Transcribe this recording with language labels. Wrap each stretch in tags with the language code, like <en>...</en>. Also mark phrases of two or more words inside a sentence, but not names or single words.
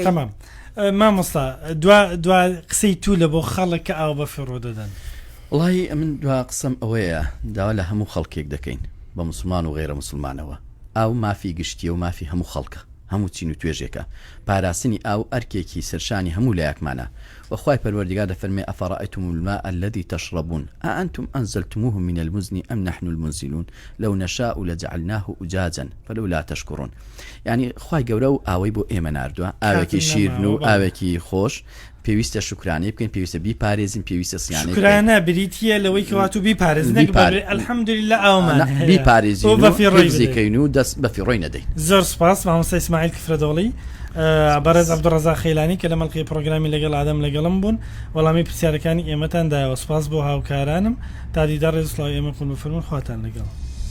<ckb>تەمام مامۆستا دوا قسەی تو لە بۆ خەڵک کە ئاو بە فیڕۆ دەدەن وڵی من دوا قسەم ئەوەیە داوا لە هەموو خەڵکێک دەکەین بە مسلمان و غێرە مسلمانەوە ئاو مافی گشتیە و مافی هەموو خەڵکە هەموو چین و توێژێکە پاراستنی ئاو ئەرکێکی سەرشانی هەموو لایەکمانە وخوای پەروەردگار دەفەرمێ</ckb> <ar>ئەفەڕائەیتم الماء الذي تشربون أأنتم أنزلتموه من المزن أم نحن المنزلون لو نشاء لجعلناه أجاجا فلولا تشكرون</ar> <ckb>يعني خوای گەورە و ئاوەی بۆ ئێمە ناردووە ئاوێکی شیرن و ئاوێکی خۆش پێویستە شکرانەی بکەین پێویستە بیپارێزین پێویستە سیانەی شکرانە بریتیە لەوەی کەواتو بیپارێزن الحەمدولله ئەومان بیپارێزین و حفزیکەین و دەست بە فیڕۆی نەدەین زۆر سپاس مامۆستا ئیسماعیل کفرەدۆڵی بەڕێز عەبدوڕەزاق خەیلانی کە لە مەڵقەی پرۆگرامی لەگەڵ ئادەم لەگەڵم بوون وەڵامی پرسیارەکانی ئێمەتان دایەوە سپاس بۆ هاوکارانم تا دیدار ڕێز سڵاوی ئێمە کوون بفەرمون خواتان لەگەڵ</ckb>